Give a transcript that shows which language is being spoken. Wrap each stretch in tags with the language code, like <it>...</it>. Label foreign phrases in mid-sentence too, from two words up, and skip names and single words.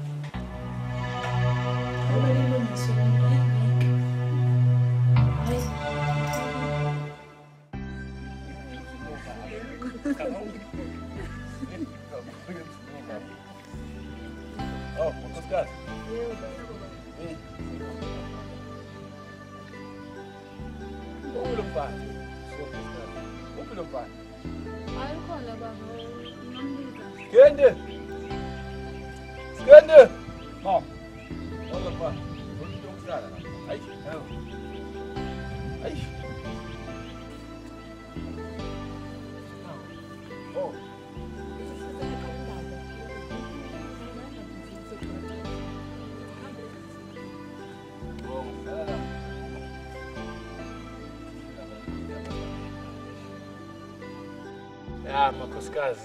<pt>Oh, Oscar. Skende! Skende! Oh. Olha pá. Vamos ter um cara. Ai, ai. Oh.</pt> <zu>Ya makhosikazi.</zu>